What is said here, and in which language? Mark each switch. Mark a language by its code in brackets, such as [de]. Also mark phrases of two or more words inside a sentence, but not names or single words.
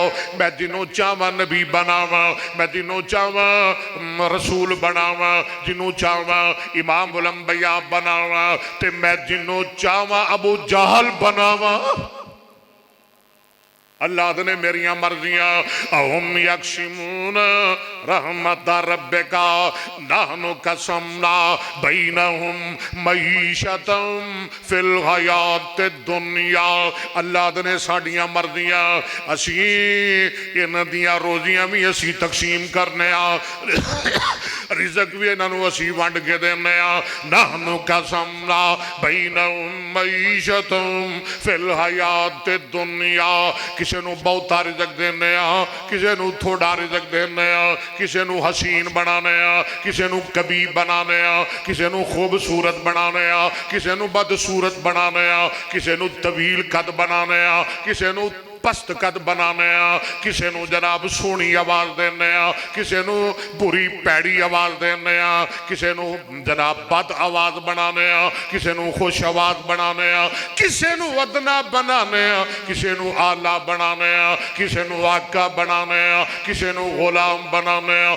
[pa] ਮੈਂ ਜਿਨ੍ਹੋਂ ਚਾਹਵਾਂ ਨਬੀ ਬਣਾਵਾਂ ਮੈਂ ਜਿਨ੍ਹੋਂ ਚਾਹਵਾਂ ਰਸੂਲ ਬਣਾਵਾਂ ਜਿਨ੍ਹੋਂ ਚਾਹਵਾਂ ਇਮਾਮ ਉਲ ਅੰਬੀਆ ਬਣਾਵਾਂ ਤੇ ਮੈਂ ਜਿਨ੍ਹੋਂ ਚਾਹਵਾਂ ਅਬੂ ਜਹਲ ਬਣਾਵਾਂ। ਅੱਲ੍ਹਾ ਨੇ ਮੇਰੀਆਂ ਮਰਜ਼ੀਆਂ [ar] أهم يقسمون رحمة ربك نحن قسمنا بينهم معيشتهم في الحياة الدنيا. [pa] ਅੱਲ੍ਹਾ ਨੇ ਸਾਡੀਆਂ ਮਰਜ਼ੀਆਂ ਅਸੀਂ ਇਨ੍ਹਾਂ ਦੀਆਂ ਰੋਜ਼ੀਆਂ ਵੀ ਅਸੀਂ ਤਕਸੀਮ ਕਰਨੇ ਆਂ ਰਿਜ਼ਕ ਵੀ ਇਨ੍ਹਾਂ ਅਸੀਂ ਵੰਡ ਕੇ ਦੇਣੇ ਆਂ। [ar] نحن قسمنا بينهم معيشتهم في الحياة الدنيا. [pa] ਕਿਸੇ ਨੂੰ ਬਹੁਤਾ ਰਿਜ਼ਕ ਦੇਣੇ ਆਂ ਕਿਸੇ ਨੂੰ ਥੋੜ੍ਹਾ ਰਿਜ਼ਕ ਦੇਣੇ ਆਂ ਕਿਸੇ ਨੂੰ ਹਸੀਨ ਬਣਾਨੇ ਆਂ ਕਿਸੇ ਨੂੰ ਕਬੀਬ ਬਣਾਨੇ ਆਂ ਕਿਸੇ ਨੂੰ ਖ਼ੂਬਸੂਰਤ ਬਣਾਨੇ ਆਂ ਕਿਸੇ ਨੂੰ ਬਦਸੂਰਤ ਬਣਾਨੇ ਆਂ ਕਿਸੇ ਨੂੰ ਤਵੀਲ ਕੱਦ ਬਣਾਨੇ ਆਂ ਕਿਸੇ ਨੂੰ ਪਸਤ ਕੱਦ ਬਣਾਨੇ ਆਂ ਕਿਸੇ ਨੂੰ ਜਨਾਬ ਸੋਹਣੀ ਆਵਾਜ਼ ਦੇਣੇ ਆਂ ਕਿਸੇ ਨੂੰ ਬੁਰੀ ਪੈੜੀ ਆਵਾਜ਼ ਦੇਣੇ ਆਂ ਕਿਸੇ ਨੂੰ ਜਨਾਬ ਬਦ ਆਵਾਜ਼ ਬਣਾਨੇ ਆਂ ਕਿਸੇ ਨੂੰ ਖ਼ੁਸ਼ ਆਵਾਜ਼ ਬਣਾਨੇ ਆਂ ਕਿਸੇ ਨੂੰ ਅਦਨਾ ਬਣਾਨੇ ਆਂ ਕਿਸੇ ਨੂੰ ਆਲਾ ਬਣਾਨੇ ਆਂ ਕਿਸੇ ਨੂੰ ਆਕਾ ਬਣਾਨੇ ਆਂ ਕਿਸੇ ਨੂੰ ਗ਼ੁਲਾਮ ਬਣਾਨੇ ਆਂ।